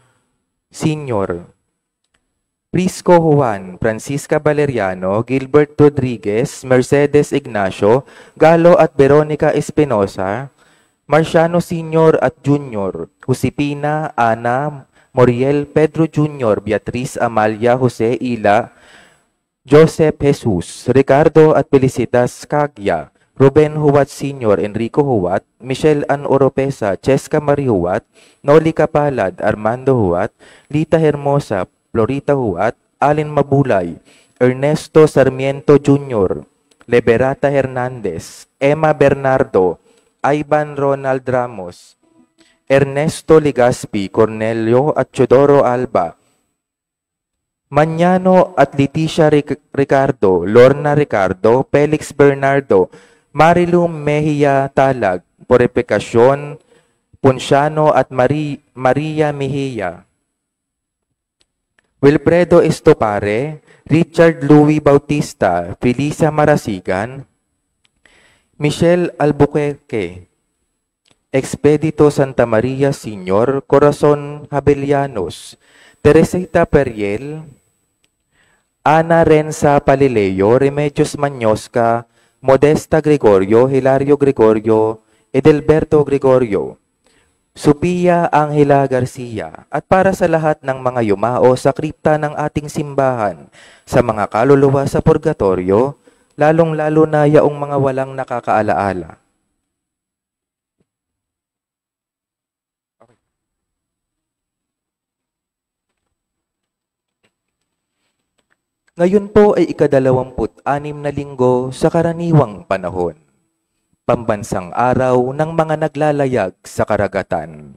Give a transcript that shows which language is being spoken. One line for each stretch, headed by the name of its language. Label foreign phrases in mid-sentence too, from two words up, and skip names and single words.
Filipino: Sr., Prisco Juan, Francisca Valeriano, Gilbert Rodriguez, Mercedes Ignacio, Galo at Veronica Espinosa, Marciano Sr. at Jr., Josepina, Ana, Moriel, Pedro Jr., Beatriz Amalia, Jose Ila, Joseph Jesus, Ricardo at Felicitas Cagya, Ruben Huwat Sr., Enrico Huwat, Michelle Ann Oropesa, Cheska Marie Huwat, Noli Kapalad, Armando Huwat, Lita Hermosa, Florita Huwat, Alin Mabulay, Ernesto Sarmiento Jr., Liberata Hernandez, Emma Bernardo, Ivan Ronald Ramos, Ernesto Legaspi, Cornelio at Teodoro Alba, Mañano at Leticia Ricardo, Lorna Ricardo, Felix Bernardo, Marilu Mejia Talag, Purificacion Ponciano at Maria Mejia, Wilfredo Estopare, Richard Louis Bautista, Felisa Marasigan, Michelle Albuquerque, Expedito Santa Maria Sr., Corazon Habelianos, Teresita Periel, Ana Renza Palileo, Remedios Manyosca, Modesta Gregorio, Hilario Gregorio, Edelberto Gregorio, Sophia Angela Garcia, at para sa lahat ng mga yumao sa kripta ng ating simbahan, sa mga kaluluwa sa purgatorio, lalong-lalo na yaong mga walang nakakaalaala. Ngayon po ay ika-26 na linggo sa karaniwang panahon, pambansang araw ng mga naglalayag sa karagatan.